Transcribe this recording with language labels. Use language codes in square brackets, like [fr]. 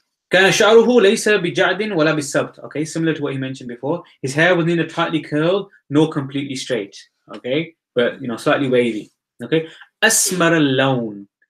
[ar] كان شعره ليس بجعد ولا بالسبط. [en] Okay, similar to what he mentioned before. His hair was neither tightly curled nor completely straight. Okay, but slightly wavy. [ar] Okay, أسمر اللون.